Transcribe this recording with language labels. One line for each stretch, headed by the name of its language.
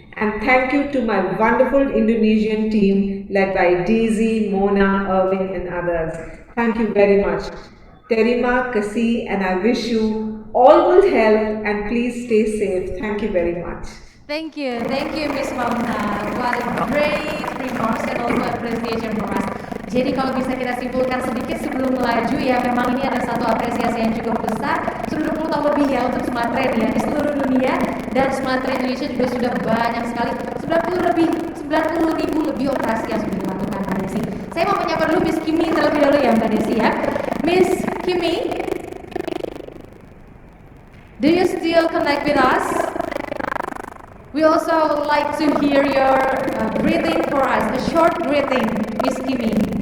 English: And thank you to my wonderful Indonesian team led by Daisy, Mona, Irving and others. Thank you very much.
Indonesian: Terima kasih,
English: and I wish you all good health and please stay safe. Thank you very much. Thank you, Miss Mamna. What a great remarks and also appreciation for us.
Indonesian: Jadi kalau bisa kita simpulkan sedikit sebelum melaju ya, memang ini ada satu apresiasi yang cukup besar. Sudah 20 tahun lebih ya untuk Smile Train ya di seluruh dunia, dan Smile Train Indonesia juga sudah banyak sekali, 90.000 lebih operasi yang sudah dilakukan Mbak Desi. Saya mau menyapa dulu Miss Kimi terlebih dahulu ya Mbak Desi ya.
English: Miss Kimi, do you still connect with us? We also would like to hear your greeting for us, a short greeting, Miss Kimi.